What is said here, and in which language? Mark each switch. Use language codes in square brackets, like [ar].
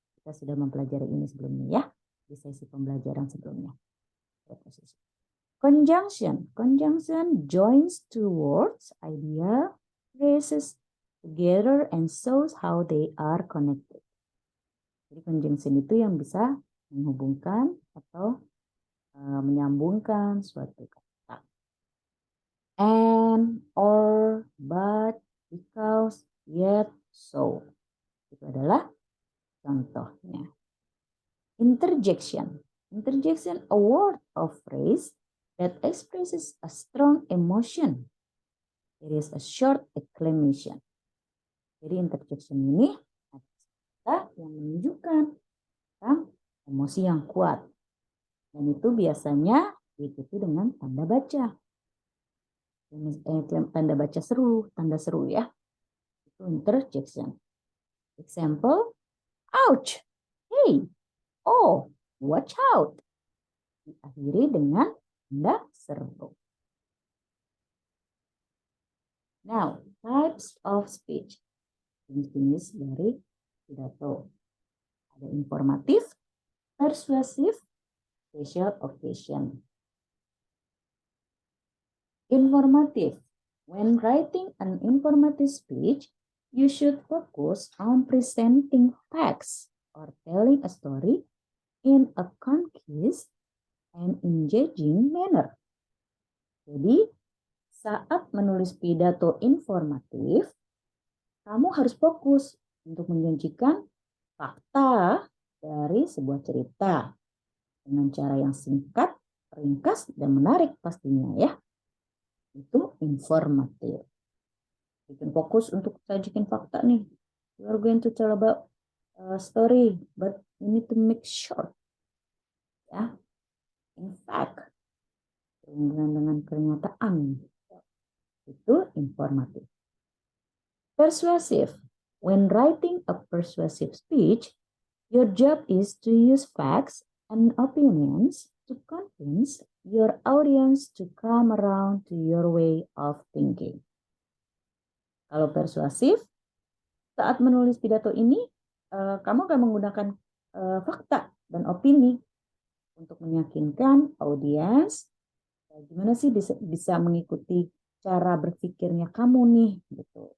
[id] Kita sudah mempelajari ini sebelumnya ya. Di sesi pembelajaran sebelumnya. [en] Conjunction. Conjunction joins two words, idea, phrases together and shows how they are connected. [id] Jadi conjunction itu yang bisa menghubungkan atau menyambungkan suatu kata. [en] And, or, but, because, yet, so. [id] Itu adalah contohnya. Interjection. [en] Interjection, a word or phrase that expresses a strong emotion. It is a short exclamation. [id] Jadi interjection ini adalah yang menunjukkan tentang emosi yang kuat. Dan itu biasanya diikuti dengan tanda baca. Tanda baca seru, tanda seru ya. Itu interjection. [en] Example, ouch, hey, oh, watch out. [id] Diakhiri dengan tanda seru. [en] Now, types of speech. [id] Jenis-jenis dari pidato. Ada informatif, persuasif, [en] special occasion. Informative. When writing an informative speech, you should focus on presenting facts or telling a story in a concise and engaging manner. [id] Jadi, saat menulis pidato informatif, kamu harus fokus untuk menyajikan fakta dari sebuah cerita dengan cara yang singkat, ringkas, dan menarik pastinya ya. Itu informatif. Bikin fokus untuk sajikan fakta nih. [en] You are going to tell about a story, but you need to make short. [id] Ya, [en] in fact, [id] dengan pernyataan itu informatif. Persuasive. [en] When writing a persuasive speech, your job is to use facts and opinions to convince your audience to come around to your way of thinking. [id] Kalau persuasif, saat menulis pidato ini, kamu akan menggunakan fakta dan opini untuk meyakinkan audiens gimana sih bisa mengikuti cara berpikirnya kamu nih, gitu.